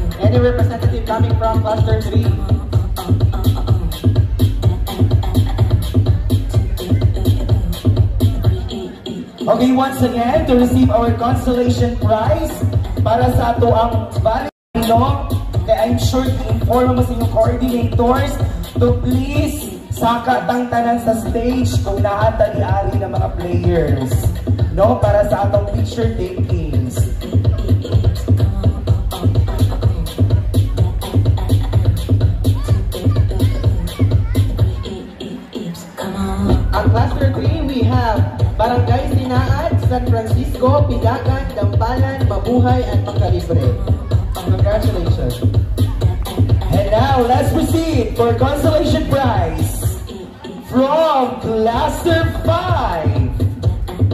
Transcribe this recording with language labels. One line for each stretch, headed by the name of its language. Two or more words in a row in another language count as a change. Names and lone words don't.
English: Any representative coming from Cluster 3? Okay, once again, to receive our consolation prize
Hiligaynon: para sa ato ang valid, kaya
English: I'm sure
Hiligaynon: i-inform mo sa inyong coordinators
English: to please
Hiligaynon: saka tanan sa stage kung naatali-ari ng mga players, no, para sa atong
English: picture takings. Ang Cluster 3, we have Barangay Sinaat, San Francisco, Pigagan, Dampalan, Mabuhay, and Pangkalibre. Congratulations. And now, let's proceed for consolation prize from Cluster 5.